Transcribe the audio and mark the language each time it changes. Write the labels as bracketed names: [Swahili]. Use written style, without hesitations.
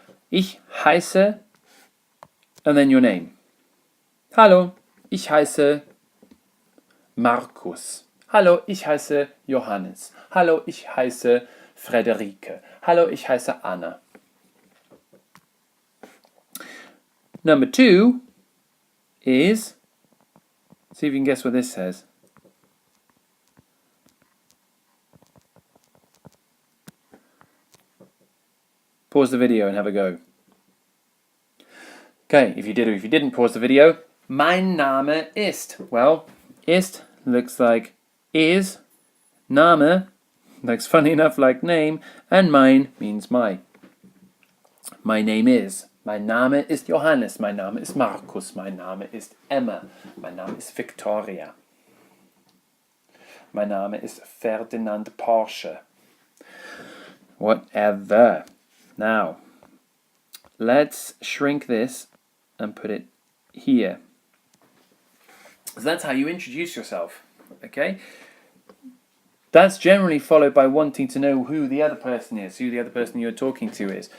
[German] Ich heiße, [English] and then your name. [German] Hallo, ich heiße Markus. Hallo, ich heiße Johannes. Hallo, ich heiße Frederike. Hallo, ich heiße Anna. [English] Number two is, see if you can guess what this says. Pause the video and have a go. Okay, if you did or if you didn't pause the video, [German] mein Name ist. [English] Well, ist looks like is, Name looks funny enough like name, and mein means my. My name is. [German] Mein Name ist Johannes. Mein Name ist Markus. Mein Name ist Emma. Mein Name ist Victoria. Mein Name ist Ferdinand Porsche. [English] Whatever. Now, let's shrink this and put it here. So that's how you introduce yourself. Okay? That's generally followed by wanting to know who the other person is, who the other person you're talking to is.